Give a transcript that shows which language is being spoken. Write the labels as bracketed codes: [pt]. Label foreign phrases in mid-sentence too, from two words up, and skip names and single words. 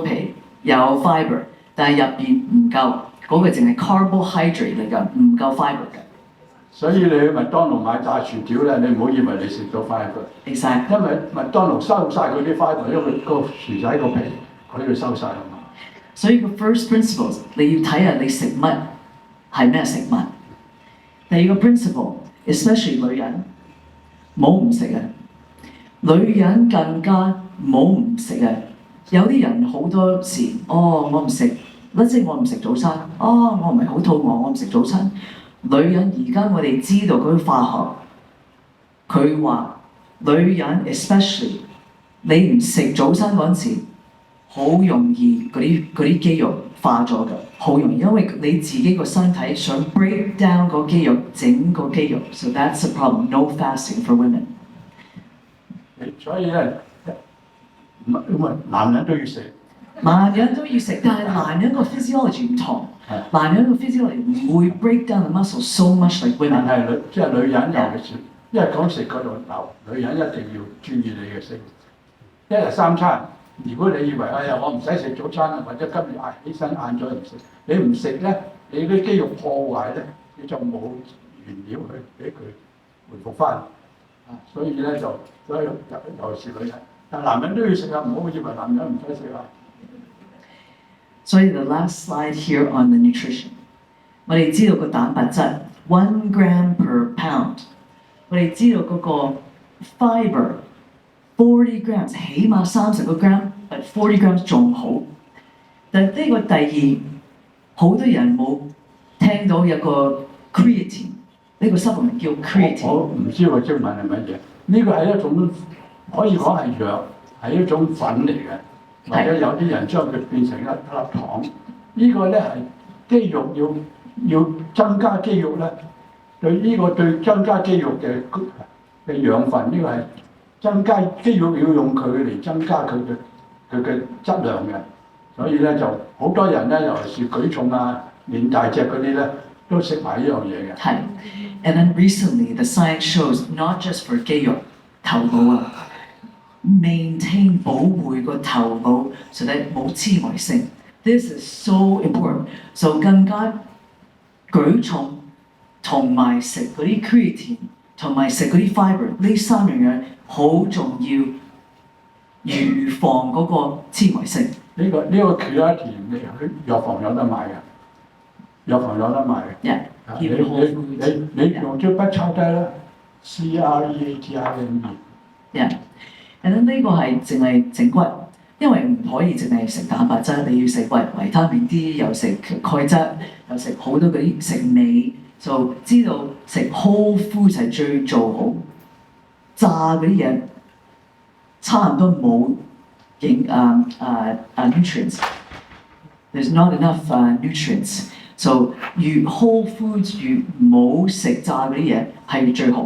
[yue] 皮有 fiber， 但係入邊唔夠。嗰個淨係 carbohydrate 嚟㗎，唔夠 fiber 嘅。所以你去麥當勞買炸薯條咧，你唔好以為你食咗 fibre， Exactly。因為麥當勞收晒嗰啲 fibre，因為個薯仔個皮佢要收晒啊嘛。所以個 [en] first principles [yue] 你要睇下你食乜係咩食物。第二個 principle，especially 女人冇唔食嘅，女人更加冇唔食嘅。有啲人好多時，我唔食，即係我唔食早餐，我唔係好肚餓，我唔食早餐。女人而家我哋知道嗰啲化學，佢話女人 especially 你唔食早餐嗰陣時，好容易嗰啲肌肉化咗㗎，好容易，因為你自己個身體想 [en] break down [yue] 個肌肉，整個肌肉 ， [en] so that's the problem. No fasting for women。 [yue] 所以咧，男人都要食。男人都要食，但係男人個 physiology 唔同，男人個 physiology 唔會 [en] break down the muscle so much like [yue] 但 women。係即係女人尤其是，因為講食嗰度女人一定要注意你嘅食。一日三餐，如果你以為我唔使食早餐，或者今日起身晏咗唔食，你唔食咧，你啲肌肉破壞咧，你就冇原料去俾佢回復翻。所以咧所以尤其是女人，但男人都要食啊，唔好以為男人唔使食啊。 [en] 所以 the last slide here on the nutrition， [yue] 我哋知道個蛋白質 1 [en] gram per pound， [yue] 我哋知道嗰個 fibre 40 grams， 起碼30個 gram， [en] but 40 grams [yue] 仲好。但係呢個第二，好多人冇聽到有個 creatine， 呢個 supplement 叫 creatine。我唔知個英文係乜嘢，呢個係一種可以講係藥，係一種粉嚟嘅。或者有啲人將佢變成一粒糖，呢個咧係肌肉要增加肌肉咧，對增加肌肉嘅養分，呢個係增加肌肉要用佢嚟增加佢嘅質量嘅，所以咧就好多人咧，尤其是舉重啊、練大隻嗰啲咧，都食埋呢樣嘢嘅。係 ， [en] and then recently the science shows not just for [yue] 肌肉頭腦啊。maintain 保護個頭腦， [en] so that [yue] 冇痴呆性。 [en] This is so important。 [yue] so 更加舉重同埋食嗰啲 creatine 同埋食嗰啲 fibre 呢三樣嘢好重要，預防嗰個痴呆性。呢個 creatine 你去藥房有得買嘅，藥房有得買嘅。你用支筆抄低啦 ，CREATINE。 [en] and then [yue] 呢個係淨係整骨，因為唔可以淨係食蛋白質，你要食維他命 D， 又食鈣質，又食好多嗰啲食鎂，就知道食 [en] whole food [yue] 係最做好。炸嗰啲嘢差唔多冇 nutrients。 [en] There's not enough nutrients。 [yue] so 越 [en] whole foods [yue] 越冇食炸嗰啲嘢係最好。